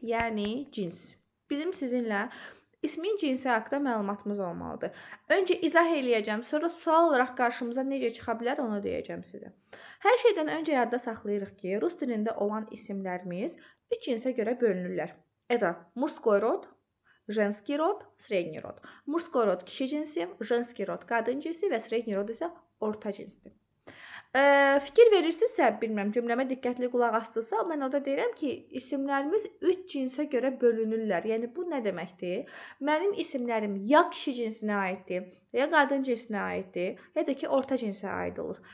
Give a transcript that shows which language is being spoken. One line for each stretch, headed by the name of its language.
Azerbaijani: Yəni cins. Bizim sizinlə ismin cinsi haqqında məlumatımız olmalıdır. Öncə izah eləyəcəm, sonra sual olaraq qarşımıza necə çıxa bilər onu deyəcəm sizə. Hər şeydən öncə yadda saxlayırıq ki, rus dilində olan isimlərimiz 3 cinsə görə bölünürlər.
Russian: Это мужской род, женский род, средний род.
Azerbaijani: Мужской род kişi cinsi, женский род qadın cinsi və средний род isə orta cinsdir. Fikir verirsinizsə, bilmirəm, cümləmə diqqətli qulaq asdınızsa, mən orada deyirəm ki, isimlərimiz 3 cinsə görə bölünürlər. Yəni, bu nə deməkdir? Mənim isimlərim ya kişi cinsinə aiddir, ya qadın cinsinə aiddir, ya da ki, orta cinsə aid olur.